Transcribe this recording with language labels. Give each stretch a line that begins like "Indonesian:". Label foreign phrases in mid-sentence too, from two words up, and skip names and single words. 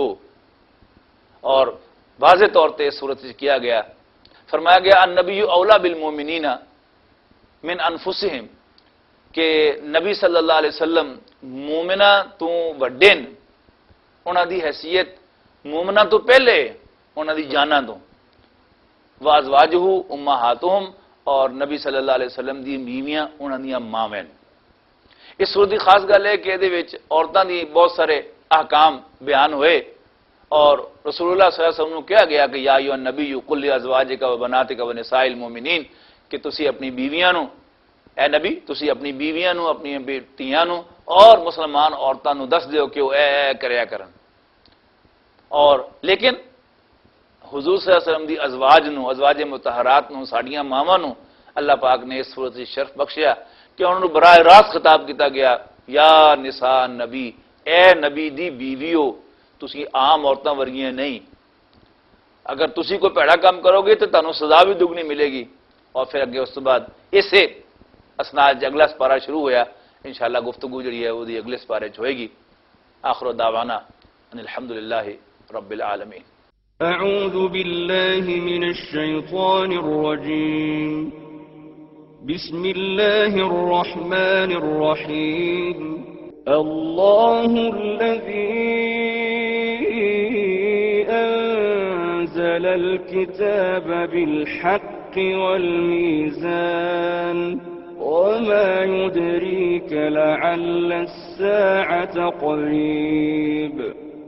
Punjabi: اور واضح طور پہ اس صورت سے کیا گیا، فرمایا گیا
Arabic: النبی اولا بالمومنین من انفسہم،
Punjabi: کہ نبی
Arabic: صلی اللہ علیہ وسلم
Punjabi: مومنہ تو وڈین، انہاں دی حیثیت مومنہ تو پہلے انہاں دی جاناں تو،
Arabic: وازواجہ امہاتہم،
Punjabi: اور نبی
Arabic: صلی اللہ علیہ وسلم
Punjabi: دی بیویاں انہاں دی ماویں. اس صورت کی خاص گل ہے کہ یہ عورتوں دی بہت سارے احکام بیان ہوئے، اور رسول اللہ
Arabic: صلی اللہ علیہ وسلم
Punjabi: نے کہا گیا کہ
Arabic: یا ایھا النبی قل لازواجک و بناتک و نساء المؤمنین،
Punjabi: کہ تسی اپنی بیویاں نو، اے نبی تسی اپنی بیویاں نو، اپنی بیٹیاں نو اور مسلمان عورتاں نو دس دیو کہ وہ اے کریا کرن. اور لیکن حضور
Arabic: صلی اللہ علیہ وسلم
Punjabi: دی ازواج مطہرات نو، ساڈیاں ماواں نو اللہ پاک نے اس صورت سے شرف بخشیا کہ انہوں نے براہ راست خطاب کیتا گیا
Arabic: یا نساء نبی،
Punjabi: اے نبی دی بیویو، تسی عام عورتاں ورگیاں نہیں، اگر تسی کوئی پیڑا کام کرو گے تو تانوں سزا بھی دگنی ملے گی. اور پھر اگے اس کے بعد اسے اسناد اگلا سپارہ شروع ہویا، انشاءاللہ گفتگو جڑی ہے وہ دی اگلے سپارے چ ہوئے گی.
Arabic: آخر دعوانا ان الحمدللہ رب العالمین. أعوذ بالله من الشيطان الرجيم. بسم الله الرحمن الرحيم. الله الذي أنزل الكتاب بالحق والميزان وما يدريك لعل الساعة قريب.